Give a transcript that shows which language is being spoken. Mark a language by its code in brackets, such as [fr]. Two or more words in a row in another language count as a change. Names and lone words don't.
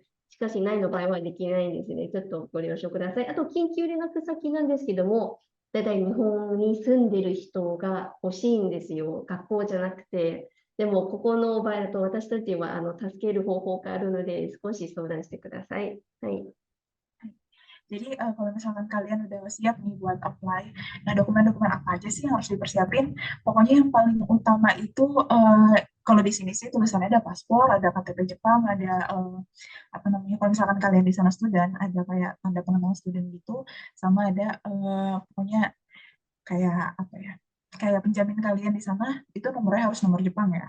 [ja] しかし、ないの場合はできないんですね。ちょっとご了承ください。あと、緊急連絡先なんですけども、だいたい日本に住んでる人が欲しいんですよ。学校じゃなくて。でも、ここの場合だと私たちは助ける方法があるので、少し相談してください。はい。 [id] Jadi kalau misalkan kalian udah siap nih buat apply, nah dokumen-dokumen apa aja sih yang harus dipersiapin? Pokoknya yang paling utama itu kalau di sini sih tulisannya ada paspor, ada KTP Jepang, ada apa namanya, kalau misalkan kalian di sana student, ada kayak tanda pengenal student gitu, sama ada pokoknya kayak apa ya, kayak penjamin kalian di sana itu nomornya harus nomor Jepang ya.